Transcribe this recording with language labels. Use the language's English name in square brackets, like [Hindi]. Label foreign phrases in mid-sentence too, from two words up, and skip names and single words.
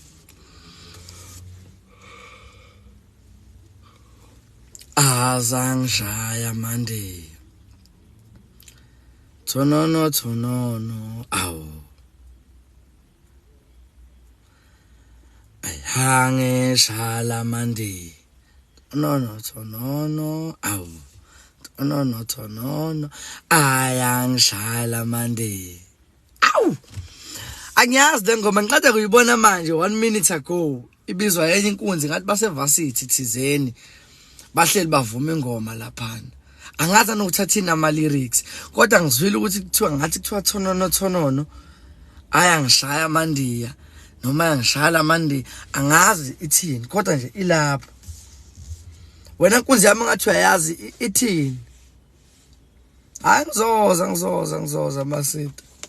[Zulu] azangishaya mandi thonono thonono awu ayihange shala mandi thonono thonono awu thonono thonono ayangishala mandi awu angiyazi le ngoma ngiqeda kuyibona manje [English] 1 minute ago [Zulu] ibizwa yenye inkunzi ngathi basevasithi thizeni bahleli bavuma ingoma laphana angazi nokuthathina ama lyrics kodwa ngizwile ukuthi kuthiwa thonono thonono ayangishaya mandiya noma ayangishaya mandi angazi ithini kodwa nje ilapha wena inkunzi yami ngathi uyayazi ithini hayi ngizoza masita